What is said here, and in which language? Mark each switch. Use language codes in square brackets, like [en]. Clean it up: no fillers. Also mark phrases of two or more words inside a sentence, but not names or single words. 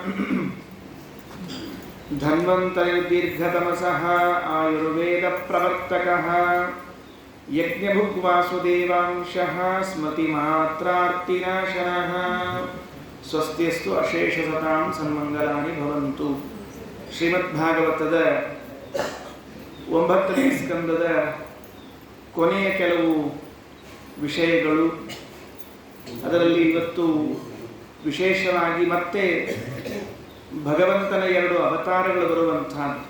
[sa] ಧನ್ವಂತರಿರ್ದೀರ್ಘತಮಸಃ ಆಯುರ್ವೇದಪ್ರವರ್ತಕಃ ಯಜ್ಞಭುಗ್ವಾಸುದೇವಾಂಶಃ ಸ್ಮೃತಿಮಾತ್ರಾರ್ತಿನಾಶನಃ. ಸ್ವಸ್ತಿಯಸ್ತು ಅಶೇಷಸತಾಂ ಸನ್ಮಂಗಲಾನಿ ಭವಂತು. [kn] ಶ್ರೀಮದ್ಭಾಗವತದ 9ನೇ ಸ್ಕಂದದ ಕೊನೆಯ ಕೆಲವು ವಿಷಯಗಳು. ಅದರಲ್ಲಿ ಇವತ್ತು ವಿಶೇಷವಾಗಿ ಮತ್ತೆ ಭಗವಂತನ 2 ಅವತಾರಗಳು ಬರುವಂಥದ್ದು.